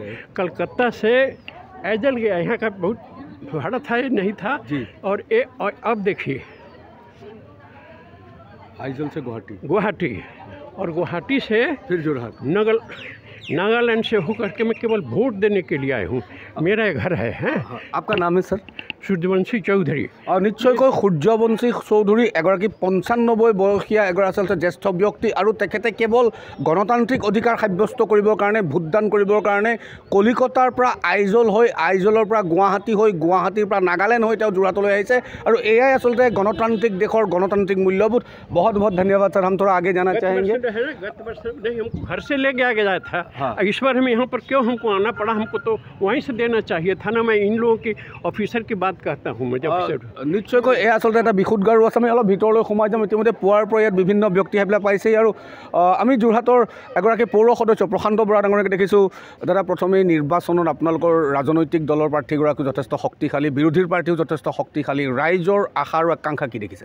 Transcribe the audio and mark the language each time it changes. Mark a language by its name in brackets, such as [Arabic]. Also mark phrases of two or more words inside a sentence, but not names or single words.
[Hindi] कलकत्ता से ऐजल गया, यहाँ का बहुत भाड़ा था, ये नहीं था जी। और अब देखिए आइजल से गुवाहाटी और गुवाहाटी से फिर जोरहाट, नागालैंड से होकर के मैं केवल वोट देने के लिए आया हूँ। मेरा घर है। आपका नाम है सर? [Assamese] সূৰ্যবংশী চৌধুৰী। আৰু নিশ্চয়কৈ সূৰ্যবংশী চৌধুৰী এগৰাকী 95 বয়সীয়া এগৰাকী আচলতে জ্যেষ্ঠ ব্যক্তি আৰু তেখেতে কেৱল গণতান্ত্ৰিক অধিকাৰ সাব্যস্ত কৰিবৰ কাৰণে, ভোটদান কৰিবৰ কাৰণে কলিকতাৰ পৰা আইজল হৈ, আইজলৰ পৰা গুৱাহাটী হৈ, গুৱাহাটীৰ পৰা নাগালেণ্ড হৈ তেওঁ যোৰহাটলৈ আহিছে। আৰু এয়াই আচলতে গণতান্ত্ৰিক দেশৰ গণতান্ত্ৰিক মূল্যবোধ। [Hindi] बहुत बहुत धन्यवाद सर, हम थोड़ा आगे जाना चाहेंगे। गत वर्ष नहीं, हमको घर से लेके आ गया था। इस बार हम यहाँ पर क्यों हमको आना पड़ा? हमको तो वहीं से देना चाहिए था ना। मैं इन लोगों की ऑफिसर की बात कहता हूँ मैं। [Assamese] নিশ্চয়কৈ এই আচলতে এটা বিশুদ্ধাৰো আছে। আমি অলপ ভিতৰলৈ সোমাই যাম। ইতিমধ্যে পুৱাৰ পৰা ইয়াত বিভিন্ন ব্যক্তি সেইবিলাক পাইছেই আৰু আমি যোৰহাটৰ এগৰাকী পৌৰ সদস্য প্ৰশান্ত বৰা ডাঙৰীয়াকে দেখিছোঁ। দাদা, প্ৰথমেই নিৰ্বাচনত আপোনালোকৰ ৰাজনৈতিক দলৰ প্ৰাৰ্থীগৰাকী যথেষ্ট শক্তিশালী, বিৰোধীৰ প্ৰাৰ্থীও যথেষ্ট শক্তিশালী, ৰাইজৰ আশা আৰু আকাংক্ষা কি দেখিছে?